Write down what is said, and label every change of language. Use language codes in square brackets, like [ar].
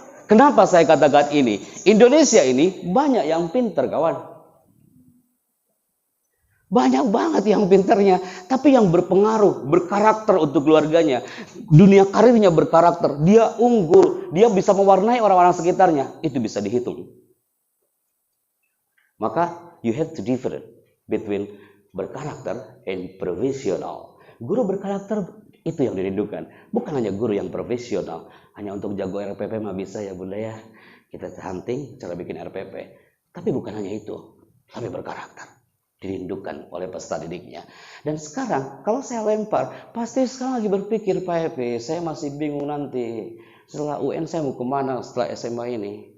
[id] Kenapa saya katakan ini? Indonesia ini banyak yang pintar kawan. Banyak banget yang pintarnya, tapi yang berpengaruh, berkarakter untuk keluarganya. Dunia karirnya berkarakter, dia unggul, dia bisa mewarnai orang-orang sekitarnya. Itu bisa dihitung. [en] Maka you have to different between berkarakter and profesional. [id] Guru berkarakter itu yang dirindukan, bukan hanya guru yang profesional. Hanya untuk jago RPP mah bisa ya Bunda ya. Kita hunting cara bikin RPP. Tapi bukan hanya itu, tapi berkarakter. Dirindukan oleh peserta didiknya. Dan sekarang kalau saya lempar, pasti sekarang lagi berpikir Pak Happy, saya masih bingung nanti setelah UN saya mau kemana setelah SMA ini.